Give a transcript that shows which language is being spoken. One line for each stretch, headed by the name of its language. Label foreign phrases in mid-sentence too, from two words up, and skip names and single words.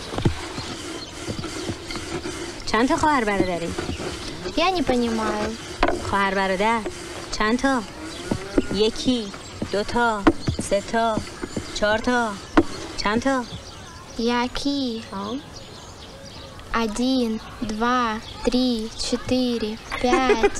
Persian: چند تا خواهر برادری؟
Russian: Я не понимаю.
Persian: خواهر برادر چند تا؟ یکی، 2 تا، 3 تا، 4 تا، چند تا؟
Tajik: Яки. 1, 2, 3, 4, 5.